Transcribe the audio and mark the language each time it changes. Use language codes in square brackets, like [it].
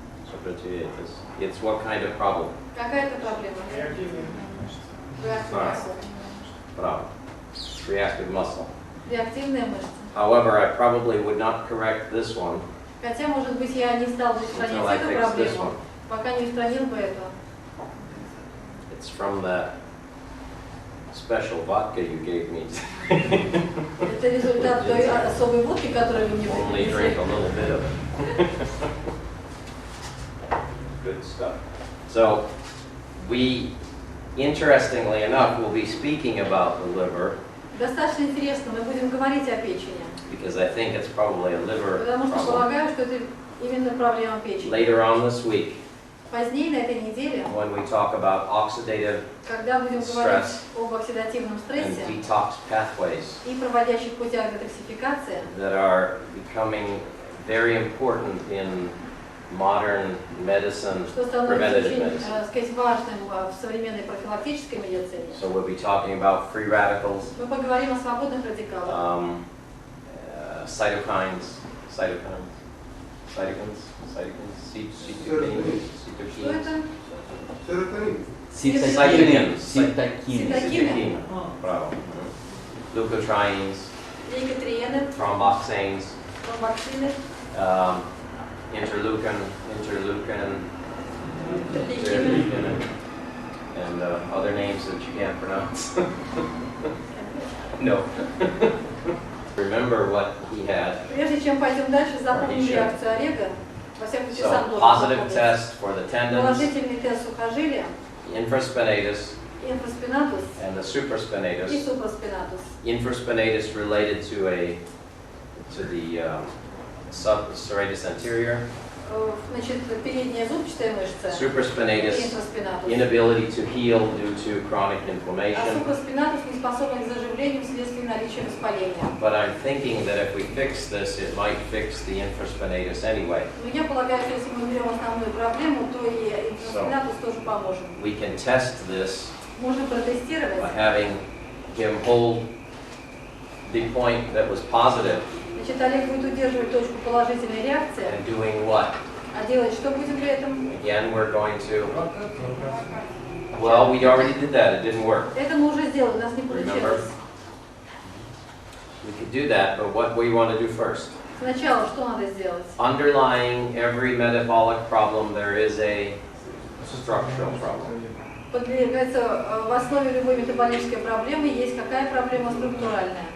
[en] So it's what kind of problem? [ru] Какая это проблема? Реактивный muscle. [en] Problem. Reactive muscle. [ru] Реактивная мышца. [en] However, I probably would not correct this one [ru] Хотя, может быть, я не стал бы устранять [en] until I [ru] эту [en] fix this [ru] проблему, [en] one. [ru] пока не устранил бы эту. [en] It's from that special vodka you gave me. [ru] Это результат той особой водки, которую вы мне [en] Only drink a [ru] принесли. [en] little bit of it. Good stuff. So, we, interestingly enough, will be speaking about the liver [ru] Достаточно интересно, мы будем говорить о печени, [en] because I think it's probably a liver [ru] потому что [en] problem. [ru] полагаю, что это именно проблема печени. [en] Later on this week, [ru] Позднее на этой неделе, [en] when we talk about oxidative [ru] когда будем говорить об оксидативном [en] and [ru] стрессе [en] detox pathways [ru] и проводящих путях детоксификации, [en] that are becoming very important in modern medicine, [ru] что становится [en] preventative [ru] очень, [en] medicine. [ru] так сказать, важным в современной профилактической медицине, [en] So we'll be talking about free radicals, [ru] мы поговорим о свободных радикалах. [en] cytokines, cytokines, [ru] Что это? [en] Cytokinin. Cytokinin. Cytokinin. Bravo. Leukotrienes, [ru] Лейкотриены, [en] thromboxanes, [ru] тромбоксины, [en] interleukin, [ru] интерлейкины. [en] and other names that you can't pronounce. No. Remember what he had. [ru] Прежде чем пойдем дальше, запомним реакцию Олега. Во всяком случае, сам должен [en] positive [ru] запомнить. [en] test for the tendons, [ru] Положительный тест сухожилия, [en] infraspinatus, [ru] инфраспинатус [en] and the [ru] и [en] supraspinatus. [ru] супраспинатус. [en] Infraspinatus related to the serratus anterior. [ru] Значит, передняя зубчатая мышца и [en] Supraspinatus, [ru] инфраспинатус. [en] inability to heal due to chronic [ru] А [en] inflammation. [ru] супраспинатус не способен к заживлению вследствие наличия воспаления. [en] But I'm thinking that if we fix this, it might fix the infraspinatus anyway. [ru] Но я полагаю, что если мы берем основную проблему, то и инфраспинатус тоже поможет. [en] We can test this [ru] Можно протестировать. [en] by having him hold the point that was positive [ru] Значит, Олег будет удерживать точку положительной реакции, [en] and doing what? [ru] а делать что будем при этом? [en] Again, we're going to, well, we already did that, it didn't work. [ru] Это мы уже сделали, у нас не получилось. [en] We could do that, but what we want to do first? [ru] Сначала что надо сделать? [en] Underlying every metabolic problem, there is a structural problem. [ru] Подвергается в основе любой метаболической проблемы есть какая проблема структуральная.